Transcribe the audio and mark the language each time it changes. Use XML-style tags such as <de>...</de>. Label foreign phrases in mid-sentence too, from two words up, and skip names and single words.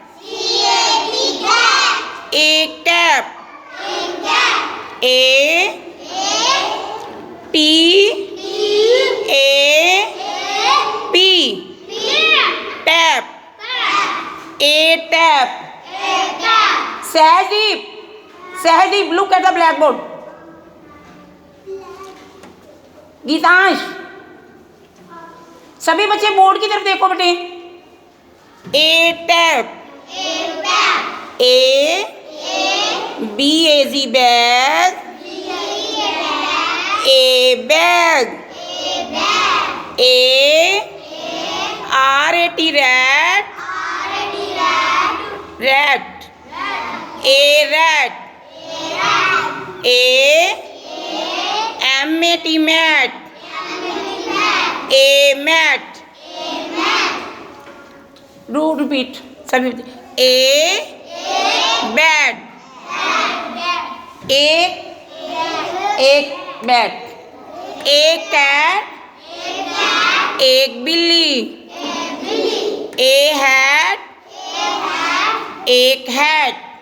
<en>A cap. A T-A-P tap. A tap. Sahdeep, look at the blackboard.</en> <hi>गीतांश, सभी बच्चे बोर्ड की तरफ देखो बेटे.</hi> <en>A tap. A B-A-Z bag. A bag. A R-A-T rat. Rat. A rat. A M-A-T mat. A mat. Repeat. सभी A bat.</en> <hi>एक बैट. एक कैट. एक बिल्ली.</hi> <en>A hat.</en> <hi>एक हैट.</hi>